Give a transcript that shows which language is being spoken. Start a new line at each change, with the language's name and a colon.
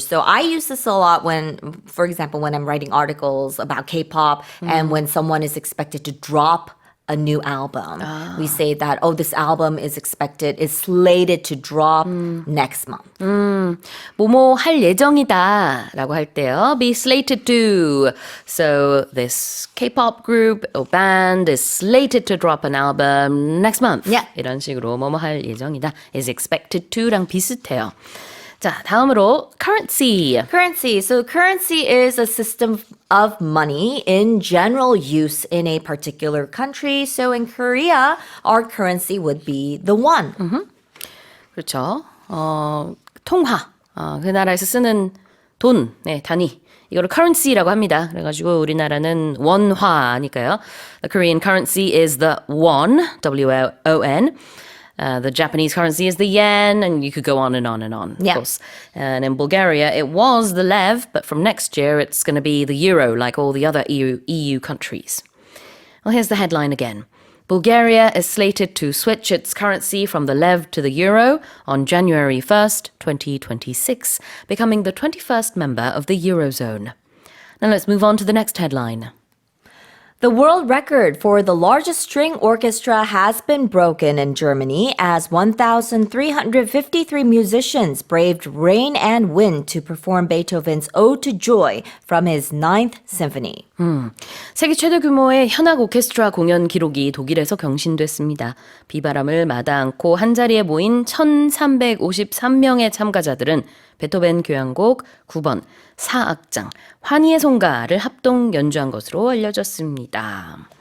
English: So I use this a lot for example, when I'm writing articles about K-pop and when someone is expected to drop a new album. We say that, this album is slated to drop next month.
Korean: 뭐뭐 할 예정이다 라고 할 때요.
English: Be slated to. So this K-pop group or band is slated to drop an album next month. Yeah.
Korean: 이런 식으로 뭐뭐 할 예정이다
English: is expected to
Korean: 랑 비슷해요. 자, 다음으로 currency.
English: So currency is a system of money in general use in a particular country. So in Korea, our currency would be the won.
Korean: 그렇죠. 통화. 그 나라에서 쓰는 돈, 단위. 이거를 currency라고 합니다. 그래가지고 우리나라는 원화니까요.
English: The Korean currency is the won, W-O-N. The Japanese currency is the yen, and you could go on and on and on, of course. And in Bulgaria, it was the lev, but from next year, it's going to be the euro, like all the other EU countries. Well, here's the headline again. Bulgaria is slated to switch its currency from the lev to the euro on January 1st, 2026, becoming the 21st member of the Eurozone. Now let's move on to the next headline. The world record for the largest string orchestra has been broken in Germany as 1,353 musicians braved rain and wind to perform Beethoven's Ode to Joy from his 9th Symphony.
Korean: 세계 최대 규모의 현악 오케스트라 공연 기록이 독일에서 경신됐습니다. 비바람을 마다 않고 한자리에 모인 1,353명의 참가자들은 베토벤 교향곡 9번 사악장 환희의 송가를 합동 연주한 것으로 알려졌습니다.